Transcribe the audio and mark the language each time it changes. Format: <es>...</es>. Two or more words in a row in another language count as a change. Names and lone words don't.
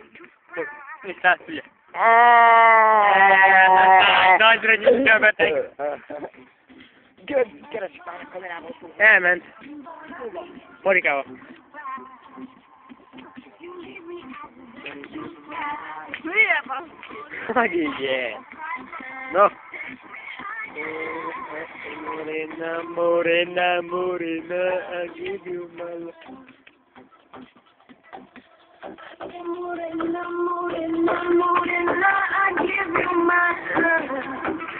<hu>És hát ugye. Nagyra nyitja a beteg. Keresd már a kamerával. Elment. Marikával. Hülye van. Megígye. No.</hu> <en>Morena, morena, morena, I give you my love. Morena, morena, morena, I give you my love.</en>